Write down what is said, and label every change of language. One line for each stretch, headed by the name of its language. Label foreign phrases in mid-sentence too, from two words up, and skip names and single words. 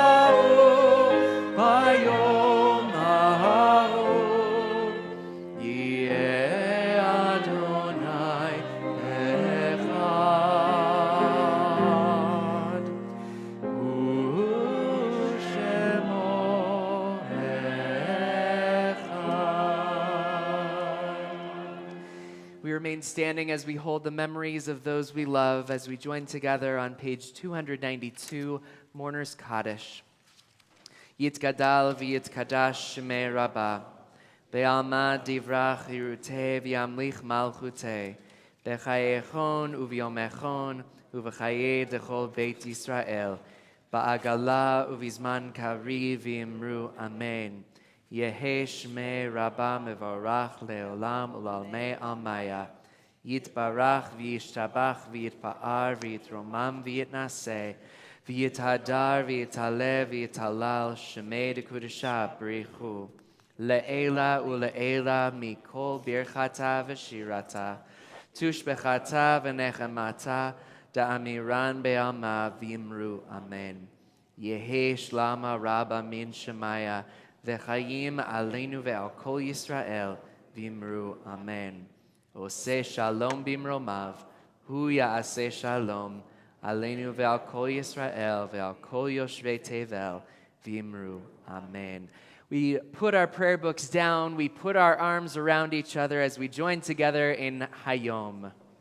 Hebrew: ההוא יהיה אדני אחד ושמו אחד.
English: We remain standing as we hold the memories of those we love as we join together on page 292, Mourner's Kaddish.
Aramaic: יתגדל ויתקדש שמה רבא, בעלמא די ברא כרעותה וימליך מלכותה, בחייכון וביומיכון ובחיי דכל בית ישראל, בעגלא ובזמן קריב ואמרו אמן. יהא שמה רבא מברך לעלם ולעלמי עלמיא. יתברך וישתבח ויתפאר ויתרומם ויתנשא ויתהדר ויתעלה ויתהלל שמה דקודשא בריך הוא. לעלא ולעלא מכל ברכתא ושירתא. תשבחתא ונחמתא דאמירן בעלמא ואמרו אמן. יהא שלמא רבא מן שמיא וחיים עלינו ועל כל ישראל ואמרו אמן.
Hebrew: עושה שלום במרומיו, הוא יעשה שלום עלינו ועל כל ישראל ועל כל יושבי תבל ואמרו אמן.
English: We put our prayer books down, we put our arms around each other as we join together in Hayom.